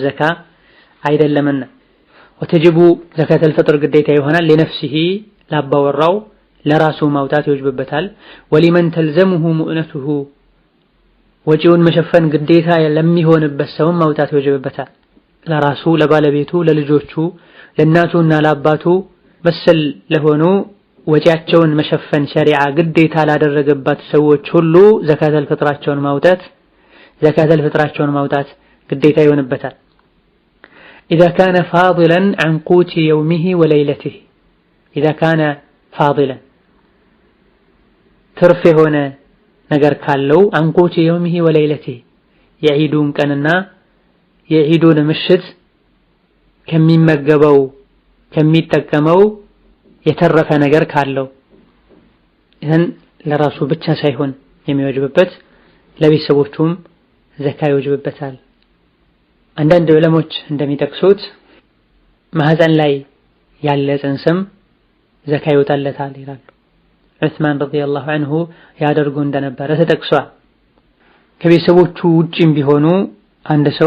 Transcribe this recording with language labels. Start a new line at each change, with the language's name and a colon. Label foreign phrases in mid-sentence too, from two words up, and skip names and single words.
Amharic: ዘካ አይደለምና
Arabic: وتجب زكاة الفطر
Amharic: ግዴታ ይሆናል። ለነፍሲሂ ላባወራው ለራሱ ማውጣት ይወጅብበታል።
Arabic: ولمن تلزمه مؤنته
Amharic: ወጪውን መሸፈን ግዴታ ለሚሆንበት ሰው ማውጣት ይወጅብበታል። ለራሱ ለባለቤቱ፣ ለልጆቹ፣ ለእናቱና ለአባቱ መሰል ለሆኑ ወጪያቸውን መሸፈን ሸሪዓ ግዴታ ላደረገባት ሰዎች ሁሉ ዘካት አልፈጥራቸውን ማውጣት ግዴታ ይሆንበታል።
Arabic: إذا كان فاضلا عن قوت يومه وليلته إذا كان فاضلا
Amharic: ትርፍ የሆነ ነገር ካለው
Arabic: عن قوت يومه وليلته
Amharic: የዒዱን ቀንና የዒዱን ምሽት ከሚመገበው ከሚጠቀመው የተረፈ ነገር ካለው ይህን ለራሱ ብቻ ሳይሆን የሚወጅብበት ለቤተሰቦቹም ዘካ ይወጅብበታል። አንዳንድ ዑለሞች እንደሚጠቅሱት ማህፀን ላይ ያለ ጽንስም ዘካ ይወጣለታል ይላሉ። ዑስማን
Arabic: رضي الله عنه
Amharic: ያደርጉ እንደነበረ ተጠቅሷል። ከቤተሰቦቹ ውጪም ቢሆኑ አንድ ሰው